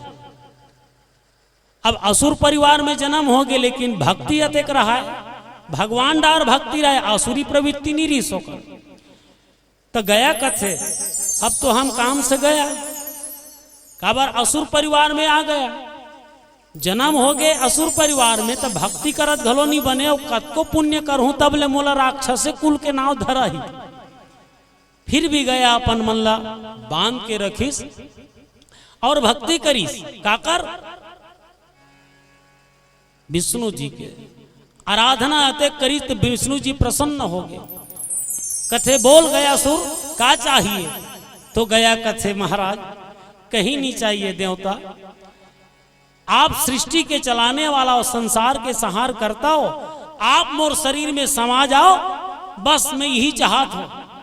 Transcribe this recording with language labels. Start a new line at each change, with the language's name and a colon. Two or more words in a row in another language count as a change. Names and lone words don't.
Chhattisgarhi: अब असुर परिवार में जन्म हो गए, लेकिन भक्ति अतेक रहा है, भगवान डार भक्ति रहे, आसुरी प्रवृत्ति नहीं रही सोकर। तो गया कथे अब तो हम काम से गया, काबर असुर परिवार में आ गया, जन्म हो गए असुर परिवार में, तो भक्ति करत घलो नहीं बने, और कतको पुण्य करहूं तब ले मोला राक्षस कुल के नाव धरा ही। फिर भी गया अपन मन ला बांध के रखिस और भक्ति करीस। काकर? विष्णु जी के आराधना अतेक करीस तो विष्णु जी प्रसन्न हो गए। कथे बोल गया सुर का चाहिए? तो गया कथे महाराज कहीं नहीं चाहिए देवता, आप सृष्टि के चलाने वाला और संसार के संहार करता हो, आप मोर शरीर में समा जाओ, बस मैं यही चाहत हूं।